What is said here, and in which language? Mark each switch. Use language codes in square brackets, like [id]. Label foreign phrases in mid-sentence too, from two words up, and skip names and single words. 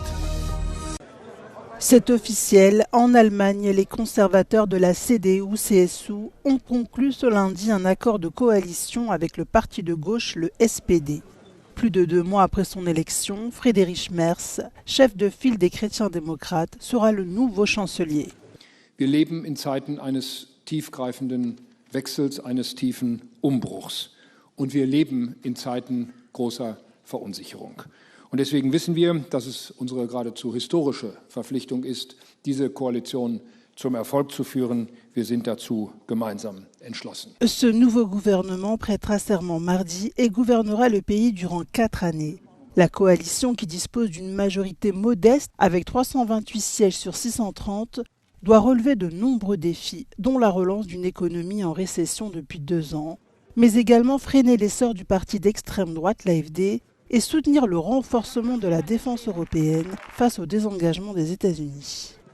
[fr] C'est officiel, en Allemagne, les conservateurs de la CDU-CSU ont conclu ce lundi un accord de coalition avec le parti de gauche, le SPD. Plus de 2 mois après son élection, Friedrich Merz, chef de file des chrétiens-démocrates, sera le nouveau chancelier. [de] Wir leben in Zeiten eines tiefgreifenden Wechsels, eines tiefen Umbruchs. Und wir leben in Zeiten großer Verunsicherung. Und deswegen wissen wir, dass es unsere geradezu historische Verpflichtung ist, diese Koalition zum Erfolg zu führen. Wir sind dazu gemeinsam entschlossen. [fr] Ce nouveau gouvernement prêtera serment mardi et gouvernera le pays durant 4 années. La coalition, qui dispose d'une majorité modeste avec 328 sièges sur 630, doit relever de nombreux défis, dont la relance d'une économie en récession depuis 2 ans, mais également freiner l'essor du parti d'extrême droite, l'AfD, et soutenir le renforcement de la défense européenne face au désengagement des États-Unis.